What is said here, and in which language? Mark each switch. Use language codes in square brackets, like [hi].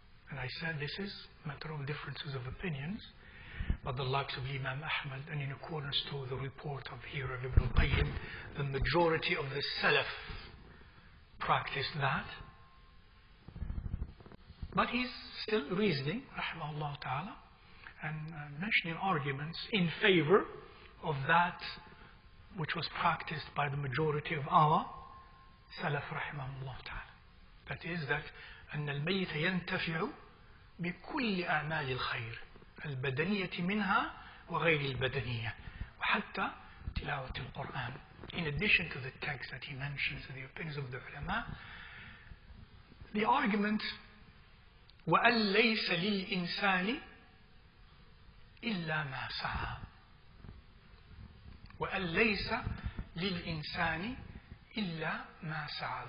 [en] And I said this is a matter of differences of opinions, but the likes of Imam Ahmad, and in accordance to the report of here of Ibn Qayyim, the majority of the Salaf practiced that. But he's still reasoning, rahimahullah ta'ala, and mentioning arguments in favor of that which was practiced by the majority of our Salaf, rahimahullah ta'ala. That is that [ar] أن الميت ينتفع بكل أعمال الخير البدنية منها وغير البدنية وحتى تلاوة القرآن. [en] In addition to the text that he mentions, the opinions of the ulama, the argument [ar] وأن ليس للإنسان إلا ما سعى [en] وأن ليس للإنسان إلا ما سعى.